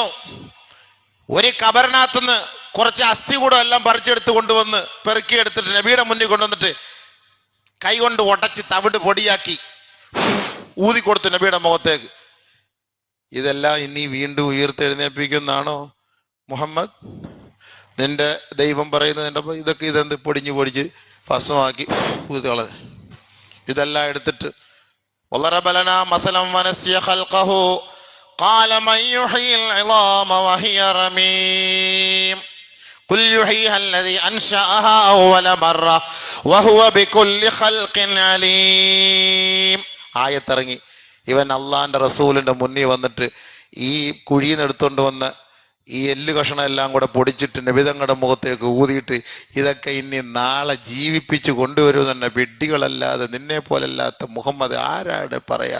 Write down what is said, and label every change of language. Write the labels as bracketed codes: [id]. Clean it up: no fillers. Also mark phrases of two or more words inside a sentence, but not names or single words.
[ml] ഒരു കബറിനകത്തുനിന്ന് കുറച്ച് അസ്ഥി കൂടം എല്ലാം പറിച്ചെടുത്ത് കൊണ്ടുവന്ന് പെറുക്കിയെടുത്തിട്ട് നബിയുടെ മുന്നിൽ കൊണ്ടുവന്നിട്ട് കൈ കൊണ്ട് ഉടച്ച് തവിട് പൊടിയാക്കി ഊതിക്കൊടുത്തു നബിയുടെ മുഖത്തേക്ക്. ഇതെല്ലാം ഇനി വീണ്ടും ഉയർത്തെഴുന്നേൽപ്പിക്കുന്നതാണോ മുഹമ്മദ്? നിന്റെ ദൈവം പറയുന്നത് ഇതൊക്കെ ഇതെന്ത് പൊടിഞ്ഞു പൊടിച്ച് ഭസ്മമാക്കി ഊതികളെ ഇതെല്ലാം എടുത്തിട്ട് [ar] وضرب لنا مثلا ونسي خلقه قال من يحيي العظام وهي رميم قل يحييها الذي أنشأها أول مرة وهو بكل خلق عليم. [ml] ആയത്തിറങ്ങി. ഇവൻ അള്ളാന്റെ റസൂലിന്റെ മുന്നിൽ വന്നിട്ട് ഈ കുഴിയിൽ നിന്ന് എടുത്തുകൊണ്ട് വന്ന് ഈ എല്ല് കഷണം എല്ലാം കൂടെ പൊടിച്ചിട്ട് നബിതങ്ങളുടെ മുഖത്തേക്ക് ഊതിയിട്ട് ഇതൊക്കെ ഇനി നാളെ ജീവിപ്പിച്ച് കൊണ്ടുവരും തന്നെ വെഡ്ഡികളല്ലാതെ നിന്നെ പോലല്ലാത്ത മുഹമ്മദ് ആരാടെ പറയാ.